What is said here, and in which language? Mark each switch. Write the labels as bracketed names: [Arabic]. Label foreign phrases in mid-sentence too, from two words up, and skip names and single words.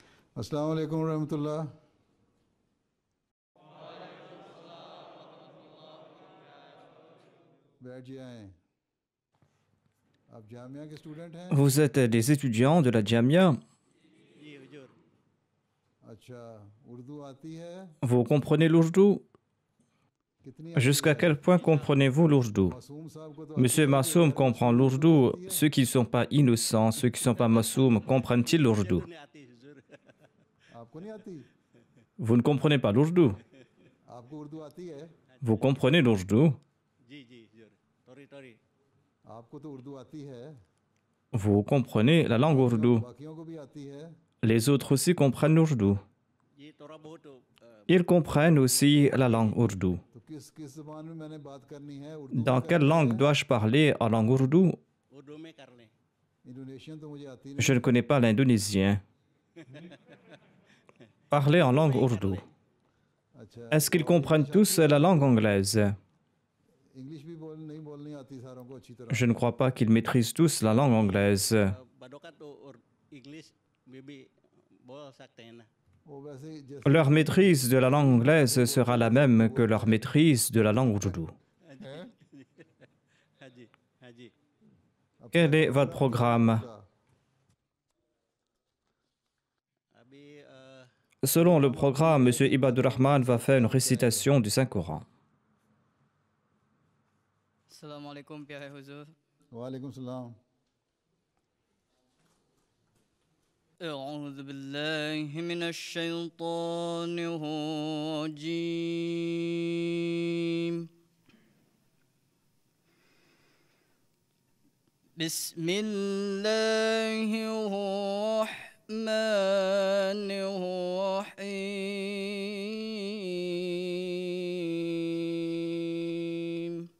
[Arabic] السلام عليكم ورحمة الله. [Urdu] بیٹھ جائیں. آپ جامعہ کے اسٹوڈنٹ ہیں? [French] Vous êtes des étudiants de la Jamia. [Urdu] اچھا، اردو آتی ہے? [French] Vous comprenez l'ourdou? [Urdu] کتنی آتی [French] Jusqu'à [Urdu] है? [French] quel point comprenez-vous l'ourdou? [Urdu] معصوم صاحب کو تو آتی [French] Monsieur [Urdu] होगी, [French] Massoum [Urdu] गैर [French] comprend [Urdu] معصوم لوگوں کو [French] l'ourdou. [Urdu] آتی ہے? [French] Ceux qui ne sont pas innocents, ceux qui ne sont pas Massoum, comprennent-ils l'ourdou? [Urdu] آپ کو نہیں آتی? [French] Vous ne comprenez pas l'ourdou. [Urdu] آپ کو اردو آتی ہے? [French] Vous comprenez l'ourdou? [Urdu] آپ کو تو اردو آتی ہے, [French] Vous comprenez la langue ourdou. [Urdu] باقیوں کو بھی آتی ہے. [French] Les autres aussi comprennent l'ourdou. Ils comprennent aussi la langue ourdou. [Urdu] تو کس کس زبان میں میں نے بات کرنی ہے? اردو میں [French] Dans quelle [Urdu] करनी [French] langue [Urdu] है? [French] dois-je parler en langue ourdou? [Urdu] انڈونیشین تو مجھے آتی [French] Je [Urdu] नहीं। [French] ne connais pas l'indonésien. Parlez en langue ourdou. [Urdu] अच्छा, [French] Est-ce qu'ils [Urdu] और [French] comprennent [Urdu] इंग्लिश [French] tous [Urdu] آتی ہے [French] la langue [Urdu] آپ کو? [French] anglaise? [Urdu] انگلش بھی نہیں بولنی آتی ساروں کو اچھی طرح. [French] Je ne crois pas qu'ils maîtrisent tous la langue anglaise. [Urdu] وہ ویسے ہی جیسے [French] Leur maîtrise de la langue anglaise sera la même que leur maîtrise de la langue ourdou. [Urdu] ہیں؟ اب [French] Quel est [Urdu] क्या [French] votre programme? [Urdu] होगा? [French] Selon le programme, M. Ibadur Rahman va faire une récitation du Saint-Coran. [Arabic] السلام علیکم [Urdu] پیارے حضور. [Arabic] وعلیکم السلام. أعوذ بالله من الشيطان الرجيم. بسم الله الرحمن الرحيم.